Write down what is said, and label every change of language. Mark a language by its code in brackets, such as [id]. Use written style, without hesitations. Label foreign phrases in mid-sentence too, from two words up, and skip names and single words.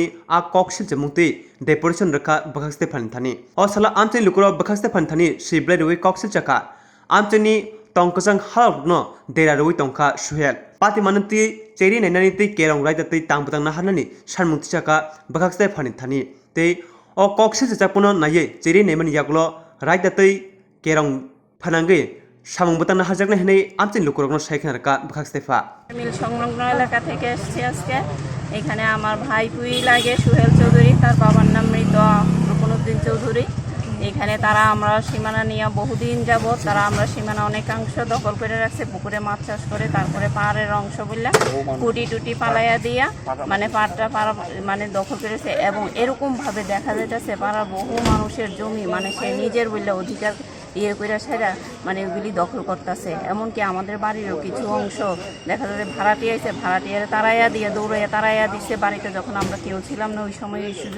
[trp] आ कक्सिल जमुंति डेपुटेशन रखा बखक्स्ते फानथानी असला आमतनी लुकुरक बखक्स्ते फानथानी सिब्लाइ रुइ कक्सिल चका आमतनी तंकजंग हालनो देरा रुइ तंखा सुहेल पाति मानति चेरी नायनानि तै केरंग राइदा तै तांबतां नाहारनानि सानमुंति चका बखक्स्ते फानथानी ते अ कक्सिल चकापुनो नायै चेरी नायमानि यागलो राइदा तै केरंग फानांगै সামংবতানা হাজাকনা হেনে আমচিন লুকুরকনো সাইখান রাকা বখাকস্তেফা [bn] মিল সংলগ্ন এলাকা থেকে এসেছি আজকে এখানে আমার ভাই পুই লাগে সুহেল চৌধুরী তার বাবার নাম মৃত রূপনুদ্দিন চৌধুরী এখানে তারা আমরা সীমানা নিয়ে বহুদিন যাবত তারা আমরা সীমানা অনেকাংশ দখল করে রাখছে পুকুরে মাছ চাষ করে তারপরে পাহাড়ের অংশ বললা কুটি টুটি পালাইয়া দিয়া মানে পাড়টা মানে দখল করেছে এবং এরকম ভাবে দেখা যাইতেছে পাড়ার বহু মানুষের জমি মানে সে নিজের বললে অধিকার ইয়ে করে সেরা মানে ওইগুলি দখল করতেছে এমনকি আমাদের বাড়িরও কিছু অংশ দেখা যাচ্ছে ভাড়াটিয়া আছে ভাড়াটিয়ারে তারাইয়া দিয়ে দৌড়াইয়া তারাইয়া দিচ্ছে বাড়িতে যখন আমরা কেউ ছিলাম না ওই সময় এই সুযোগে